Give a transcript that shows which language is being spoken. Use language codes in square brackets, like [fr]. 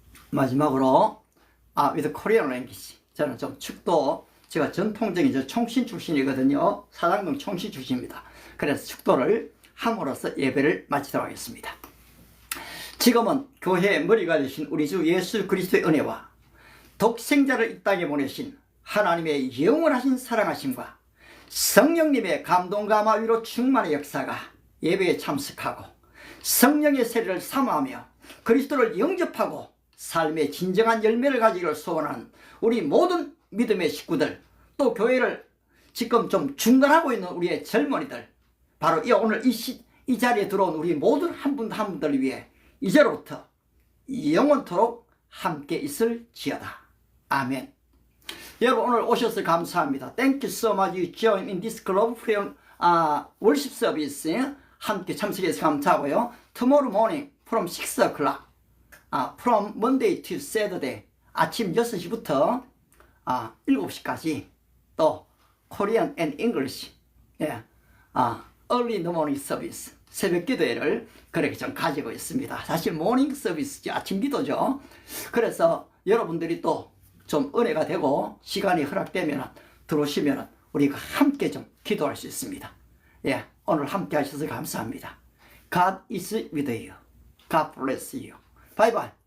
[en] 마지막으로 with Korean language. [ko] 저는 좀 축도 제가 전통적인 저 총신 출신이거든요. 사당동 총신 출신입니다. 그래서 축도를 함으로써 예배를 마치도록 하겠습니다. 지금은 교회의 머리가 되신 우리 주 예수 그리스도의 은혜와 독생자를 이 땅에 보내신 하나님의 영원하신 사랑하심과 성령님의 감동과 마위로 충만의 역사가 예배에 참석하고 성령의 세례를 사모하며 그리스도를 영접하고 삶의 진정한 열매를 가지기를 소원하는 우리 모든 믿음의 식구들, 또 교회를 지금 좀 중단하고 있는 우리의 젊은이들, 바로 오늘 이 자리에 들어온 우리 모든 한 분 한 분들을 위해 이제로부터 영원토록 함께 있을지어다. 아멘. 여러분 오늘 오셔서 감사합니다. [en] Thank you so much. You join in this club prayer worship service. [ko] 함께 참석해서 감사하고요. [en] Tomorrow morning from 6 o'clock, from Monday to Saturday, [ko] 아침 6시부터 7시까지 또 [en] Korean and English, early in the morning service, [ko] 새벽 기도회를 그렇게 좀 가지고 있습니다. 사실 모닝 서비스죠. 아침 기도죠. 그래서 여러분들이 또 좀 은혜가 되고 시간이 허락되면 들어오시면 우리가 함께 좀 기도할 수 있습니다. 예, 오늘 함께 하셔서 감사합니다. [en] God is with you. God bless you. Bye bye.